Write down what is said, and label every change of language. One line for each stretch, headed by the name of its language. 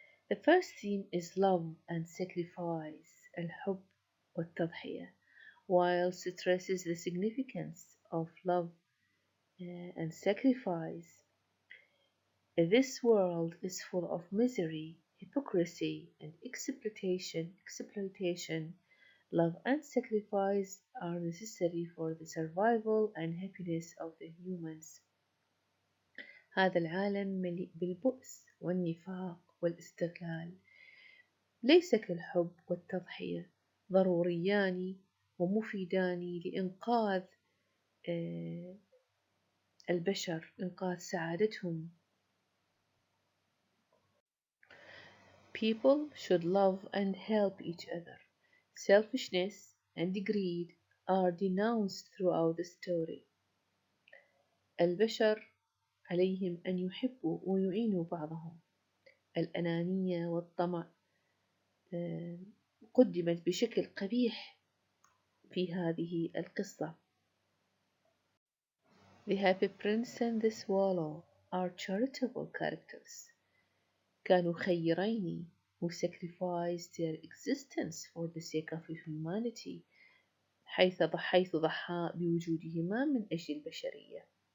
English: The first theme is love and sacrifice,
Arabic: الحب والتضحية,
English: whilst it stresses the significance of love and sacrifice. This world is full of misery, hypocrisy, and exploitation. Love and sacrifice are necessary for the survival and happiness of the humans.
Arabic: هذا العالم مليء بالبؤس والنفاق والاستغلال. ليس كالحب والتضحية، ضروريان ومفيدان لإنقاذ البشر، إنقاذ سعادتهم.
English: People should love and help each other. Selfishness and greed are denounced throughout the story.
Arabic: البشر عليهم أن يحبوا ويعينوا بعضهم. الأنانية والطمع قدمت بشكل قبيح في هذه القصة.
English: The Happy Prince and the Swallow are charitable characters.
Arabic: كانوا خيرين
English: who sacrificed their existence for the sake of humanity
Arabic: حيث ضحى بوجودهما من أجل البشرية.